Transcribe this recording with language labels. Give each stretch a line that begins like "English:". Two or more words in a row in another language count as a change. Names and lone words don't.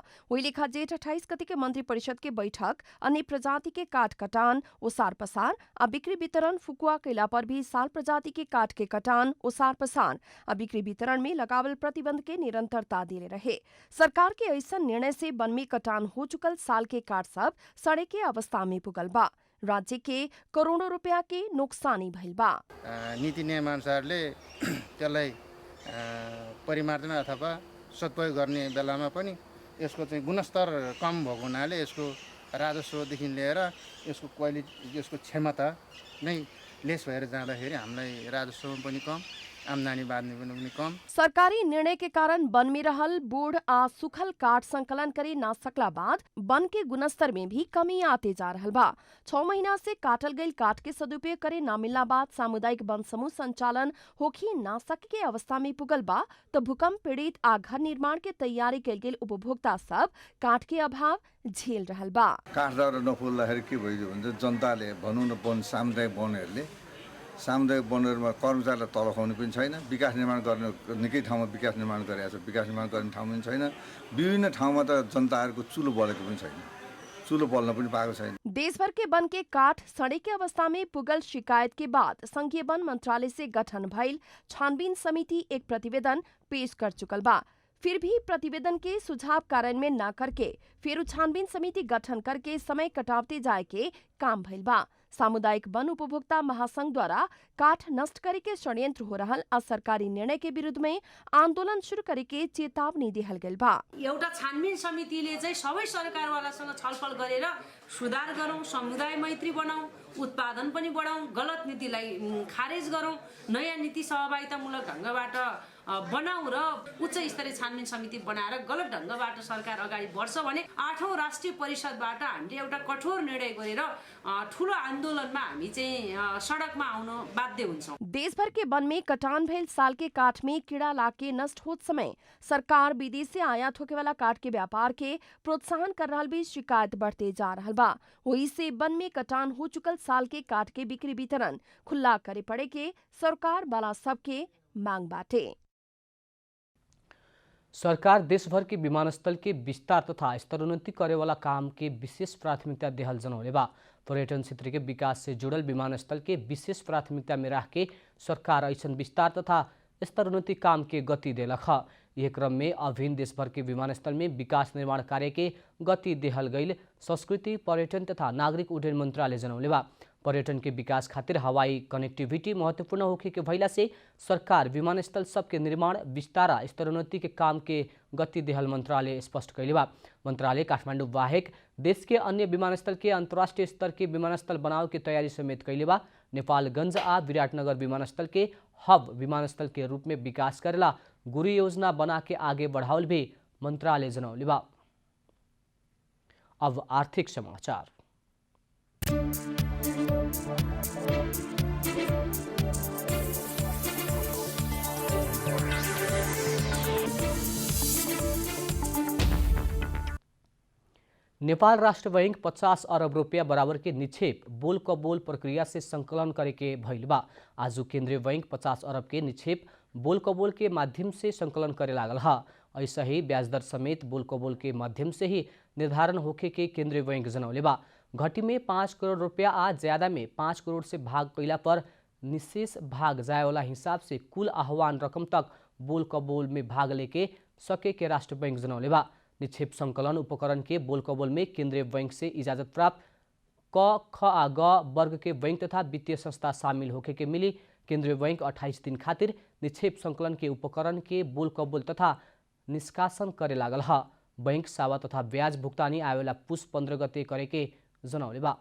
Bhojpuri: वही लेखा जेठ 28 गते के मंत्री परिषद के बैठक अन्य प्रजाति के काठ कटान उसार पसार आ बिक्री वितरण फुकुआ कैला पर भी साल प्रजाति के काठ के कटान उसार पसार आ बिक्री वितरण में लगावल प्रतिबंध के निरंतरता दिले रहे। सरकार के ऐसा निर्णय से वन में कटान हो चुकल साल के काठ सब सड़े के अवस्था में पुगल बा। राज्य के करोड़ों रुपया के नुकसानी भइल बा।
Nepali: नीति नियमअनुसारले त्यसलाई परिमार्जन अथवा सदुपयोग गर्ने बेलामा पनि यसको चाहिँ गुणस्तर कम भएको हुनाले यसको राजस्वदेखि लिएर यसको क्वालिटी यसको क्षमता नै लेस भएर जाँदाखेरि हामीलाई राजस्वमा पनि कम आमदानी बाँध्ने पनि कम।
Bhojpuri: सरकारी निर्णय के कारण वन में रहल बूढ़ आ सुखल काठ संकलन करे ना सकला बाद वन के गुणस्तर में भी कमी आते जा रहल बा। 6 महीना से काटल गई काठ के सदुपयोग करे ना मिलला बाद सामुदायिक वन समूह संचालन होखी ना सके के अवस्था में पुगल बा। तो भूकंप पीड़ित आ घर निर्माण के तैयारी कैल गेल उपभोक्ता सब काठ के अभाव झेल रहल बा।
Nepali: काठ दाउरा नफुल्दाखेरि के भइदियो भने जनताले भनौँ न वन सामुदायिक वनहरूले सामुदायिक वनहरूमा कर्मचारीलाई तलब खुवाउने पनि छैन। विकास निर्माण गर्ने निकै ठाउँमा विकास निर्माण गरेको छ, विकास निर्माण गर्ने ठाउँ पनि छैन। विभिन्न ठाउँमा त जनताहरूको चुलो बलेको पनि छैन, चुलो बल्न पनि पाएको छैन।
Bhojpuri: देशभर के वन के काठ सड़े के अवस्था में पुगल शिकायत के बाद संघीय वन मंत्रालय से गठन भइल छानबीन समिति एक प्रतिवेदन पेश कर चुकल बा। फिर भी प्रतिवेदन के सुझाव कार्यान्वयन न करके फिर छानबीन समिति गठन करके समय कटावते जाए के काम भइल बा। सामुदायिक वन उपभोक्ता महासंघ द्वारा काठ नष्ट करे के षड्यंत्र हो रहल आ सरकारी निर्णय के विरुद्ध में आंदोलन शुरू करे के चेतावनी दिहल गेल बा।
Nepali: एउटा छानबिन समितिले चाहिँ सबै सरकारवालासँग छलफल गरेर सुधार गरौँ, समुदाय मैत्री बनाऊ, उत्पादन पनि बढाऊ, गलत नीतिलाई खारेज गरौँ, नयाँ नीति सहभागितामूलक ढङ्गबाट बनाऊ र उच्च स्तरीय छानबिन समिति बनाएर गलत ढङ्गबाट सरकार अगाडि बढ्छ भने 8औं राष्ट्रिय परिषदबाट हामीले एउटा कठोर निर्णय गरेर ठूलो आन्दोलनमा हामी चाहिँ सडकमा आउन बाध्य हुन्छौं।
Bhojpuri: देश भर के वन में कटान भइल साल के काठ में कीड़ा लाके नष्ट होत समय सरकार विदेश से आयात होके वाला काठ के व्यापार के प्रोत्साहन कर रहल भी शिकायत बढ़ते जा रहल बा। वही से वन में कटान हो चुकल साल के काठ के बिक्री वितरण खुला करे पड़े के सरकार वाला सबके मांग बाटे। सरकार देशभर के विमानस्थल के विस्तार तथा स्तरोन्नति करे वाला काम के विशेष प्राथमिकता देहल जनौले बा। पर्यटन क्षेत्र के विकास से जुड़ल विमानस्थल के विशेष प्राथमिकता में रह के सरकार ऐसन विस्तार तथा स्तरोन्नति काम के गति देलक ह। यह क्रम में अभिन्न देशभर के विमानस्थल में विकास निर्माण कार्य के गति देहल गईल संस्कृति पर्यटन तथा नागरिक उड्डयन मंत्रालय जनौले बा। पर्यटन के विकास खातिर हवाई कनेक्टिविटी महत्वपूर्ण होखे के भइला से सरकार विमानस्थल सबके निर्माण विस्तार स्तरोन्नति के काम के गति देहल मंत्रालय स्पष्ट कैले बा। मंत्रालय काठमाडौँ बाहेक देश के अन्य विमानस्थल के अंतर्राष्ट्रीय स्तर के विमानस्थल बनाव के तैयारी समेत कैले बा। नेपालगंज आ विराटनगर विमानस्थल के हब विमानस्थल के रूप में विकास करेला गुरु योजना बना के आगे बढ़ावल भी मंत्रालय जनौले बा। अब आर्थिक समाचार। नेपाल राष्ट्र बैंक 50 अरब रुपया बराबर के निक्षेप बोल क बोल प्रक्रिया से संकलन करे के भइल बा। आज केंद्रीय बैंक 50 अरब के निक्षेप बोल क बोल के माध्यम से संकलन करे लागल है। ऐसा ही ब्याज दर समेत बोल क बोल के माध्यम से ही निर्धारण होखे के केंद्रीय बैंक जनौले बा। घटी में 5 करोड़ रुपया आ ज्यादा में 5 करोड़ से भाग कैला पर निशेष भाग जाए वाला हिसाब से कुल आह्वान रकम तक बोल क बोल में भाग लेके सके के राष्ट्र बैंक जनौले बा। निक्षेप संकलन उपकरण के बोल कबोल में केंद्रीय बैंक से इजाजत प्राप्त क, ख आ ग वर्ग के बैंक तथा वित्तीय संस्था शामिल होके के मिली। केंद्रीय बैंक 28 दिन खातिर निक्षेप संकलन के उपकरण के बोल कबोल तथा निष्कासन करे लागल है। बैंक सावा तथा ब्याज भुगतानी आवेला पुष 15 गते करे के जनौले बा।